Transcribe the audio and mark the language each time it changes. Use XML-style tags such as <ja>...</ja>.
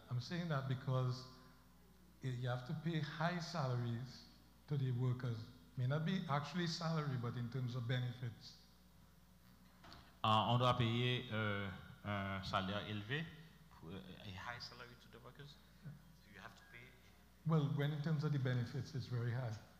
<en>I'm saying that because you have to pay high salaries to the workers. May not be actually salary, but in terms of benefits.</en> <fr>On doit payer un salaire élevé,</fr> <en>a high salary to the workers. So you have to pay. Well, when in terms of the benefits, it's very high.</en>